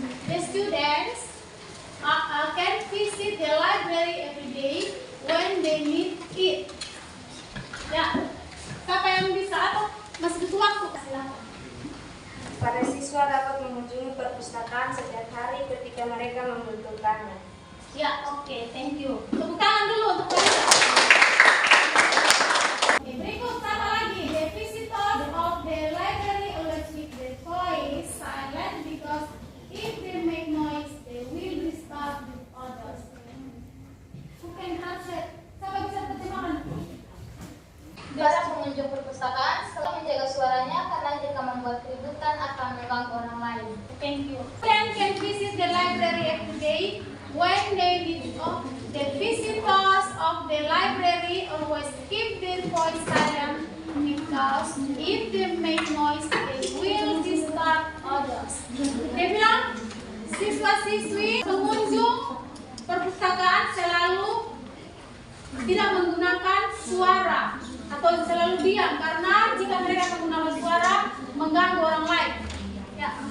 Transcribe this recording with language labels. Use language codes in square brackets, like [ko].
[en] The students can visit the library every day when they need it. [id] Ya, siapa yang bisa atau masih butuh waktu? Silakan. Para siswa dapat mengunjungi perpustakaan setiap hari ketika mereka membutuhkannya. Ya, oke, [en] thank you. [id] Tepuk tangan dulu untuk mereka. Oke, berikut apa lagi? [en] The visitors of the library always keep their voice silent because if they make noise, they will disturb the others. Who can translate? [id] Siapa bisa terjemahkan? Para pengunjung perpustakaan selalu menjaga suaranya karena jika membuat keributan akan mengganggu orang lain. [en] Thank you. Students can visit the library every day when they need it. The visitors of the library always keep their voice silent because if they make noise, they will disturb others. [id] Dia bilang, siswa-siswi pengunjung perpustakaan selalu tidak menggunakan suara atau selalu diam karena jika mereka menggunakan suara mengganggu orang lain. Ya.